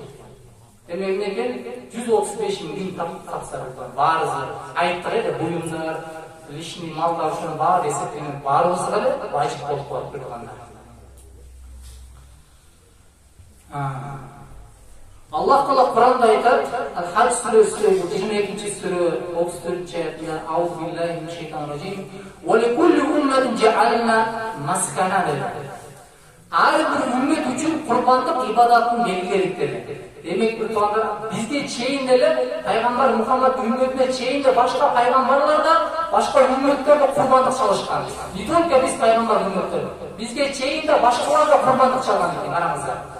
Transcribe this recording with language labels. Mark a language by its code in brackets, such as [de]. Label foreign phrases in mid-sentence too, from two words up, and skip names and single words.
[ky] Демек эмнекен 135 миң тапса баарысы айттык эле буюмдар, лишний малдар ушунун баары эсептелип, баарыбызга эле важип болуп калат тургандар. Аллах Таала Кур'анда айтат, Аль-Хадж сүрөсү 22-сүрө 34-аятында [ar] أعوذ بالله من الشيطان الرجيم. ولكل أمة جعلنا منسكا. [ky] Ар бир үммет үчүн курбандык ибадатын белгиледик dedi. Демек, тургандар, бизге чейин деле пайгамбар Мухаммад үммөтүнө чейин де башка пайгамбарлар да, башка үммөттөр да курбандык чалышкан. [ru] Не только [ky] биз пайгамбар үммөттөр. Бизге чейин де башкалар да курбандык чалган экен, караңыздар.